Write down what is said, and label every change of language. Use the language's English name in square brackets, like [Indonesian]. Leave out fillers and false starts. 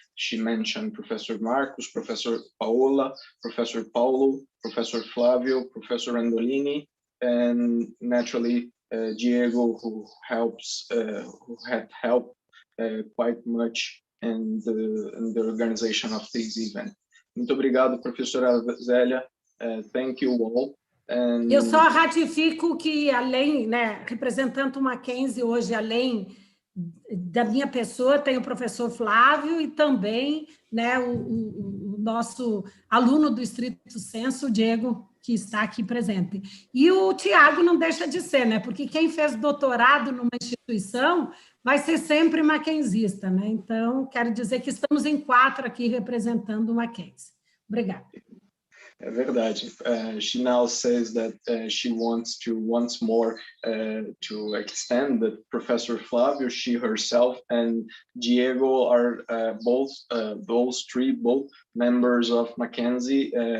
[English] She mentioned Professor Marcos, Professor PAOLA, Professor PAULO, Professor FLAVIO, Professor Wendolynne, and naturally Diego, who had helped quite much in the organization of this event. [Portuguese] Muito obrigado, professora Zélia. [English] Thank you all. And... [Portuguese] Eu só ratifico que, além, né, representando o Mackenzie hoje, além da minha pessoa, tem o professor Flávio e também, né, o nosso aluno do estrito sensu, o Diego, que está aqui presente. E o Thiago não deixa de ser, né, porque quem fez doutorado numa instituição vai ser sempre mackenzista, né? Então, quero dizer que estamos em 4 aqui representando o Mackenzie. Obrigada. É verdade. [English] She now says that she wants to once more to extend that Professor Flavio, she herself, and Diego are both members of Mackenzie.